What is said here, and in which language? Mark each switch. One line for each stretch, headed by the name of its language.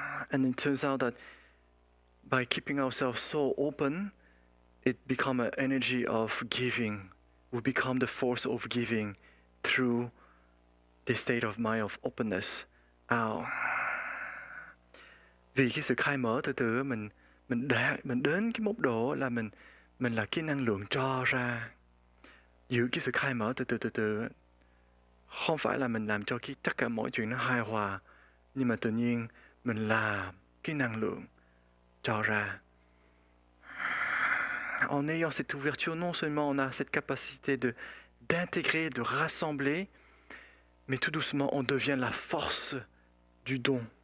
English: And it turns out that by keeping ourselves so open, it becomes an energy of giving. We become the force of giving through the state of mind of openness. Out.
Vietnamese: Vì cái sự khai mở từ từ mình đến cái mốc độ là mình là cái năng lượng cho ra. Giữ cái sự khai mở từ từ không phải là mình làm cho tất cả mọi chuyện nó hài hòa, nhưng mà tự nhiên mình là cái năng lượng cho ra.
French: En ayant cette ouverture, non seulement on a cette capacité d'intégrer, de rassembler, mais tout doucement on devient la force du don.